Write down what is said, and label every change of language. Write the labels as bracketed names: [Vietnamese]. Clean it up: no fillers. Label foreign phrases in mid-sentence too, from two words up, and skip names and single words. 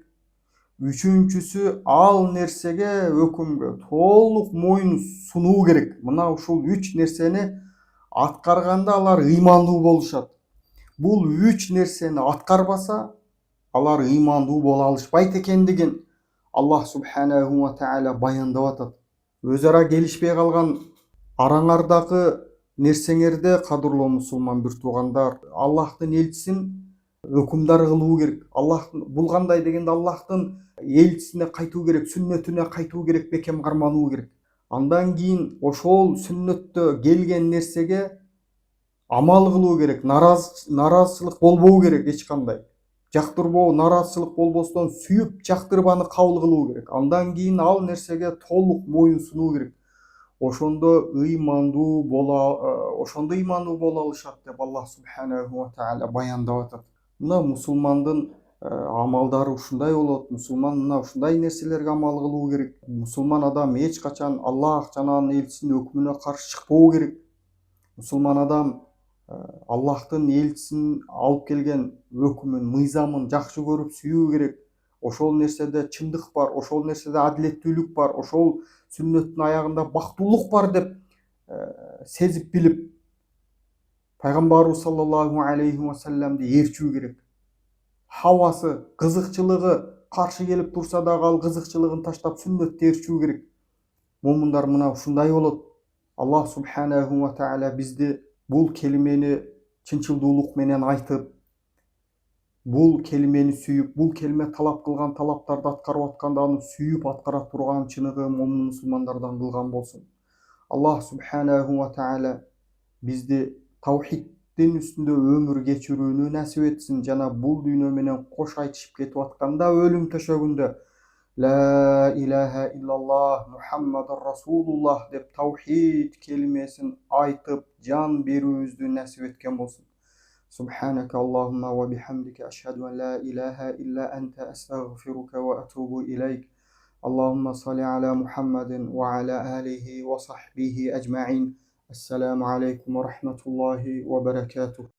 [Kyrgyz] Үчүнчүсү, ал нерсеге, өкүмгө толук моюн сунуу керек. Мына ушул 3 нерсени аткарганда алар ыймандуу болушат. Бул 3 нерсени аткарбаса, алар ыймандуу боло алышпайт экендигин [Arabic] الله سبحانه وتعالى [Kyrgyz] баяндап атат. Өз ара келишпей калган араңардагы нерсеңерде, кадырлуу мусулман бир туугандар, Аллахтын элчисин өкүмдар кылуу керек. Бул кандай дегенде, Аллахтын элчисине кайтуу керек, сүннөтүнө кайтуу керек, бекем кармануу керек. Андан кийин ошол сүннөттө келген нерсеге амал кылуу керек. Наразычылык болбоо керек эч кандай. Жактырбоо, наразычылык болбостон сүйүп жактырбаны кабыл кылуу керек. Андан кийин ал нерсеге толук моюн сунуу керек. Ошондо ыймандуу боло алышат деп [Arabic] الله سبحانه وتعالى [Kyrgyz] баяндап атат. Мына мусулмандын амалдары ушундай болот. Мусулман мына ушундай нерселерге амал кылуу керек. Мусулман адам эч качан Аллах жана анын элчисинин өкүмүнө каршы чыкпоо керек. Мусулман адам Аллахтын элчисинин алып келген өкүмүн, мыйзамын жакшы көрүп сүйүү керек. Ошол нерседе чындык бар, ошол нерседе адилеттүүлүк бар, ошол сүннөттүн аягында бактылык бар деп сезип билип, пайгамбарыбыз [Arabic] صلى الله عليه وسلم [Kyrgyz] ээрчүү керек. Хавасы, кызыкчылыгы каршы келип турса дагы ал кызыкчылыгын таштап сүннөттү ээрчүү керек. Момундар мына ушундай болот. [Arabic] الله سبحانه وتعالى [Kyrgyz] бизди бул келимени чынчылдуулук менен айтып, бул келимени сүйүп, бул келиме талап кылган талаптарды аткарып атканда аны сүйүп аткара турган чыныгы момун мусулмандардан кылган болсун. [Arabic] الله سبحانه وتعالى [Kyrgyz] бизди таухиддин үстүндө өмүр кечирүүнү насип этсин, жана бул дүйнө менен кош айтышып кетип атканда өлүм төшөгүндө [Arabic] لا إله إلا الله محمد رسول الله [Kyrgyz] деп таухид келимесин айтып жан берүүбүздү насип эткен болсун. [Arabic] سبحانك اللهم وبحمدك أشهد أن لا إله إلا أنت أستغفرك وأتوب إليك. اللهم صل على محمد وعلى آله وصحبه أجمعين. السلام عليكم ورحمة الله وبركاته.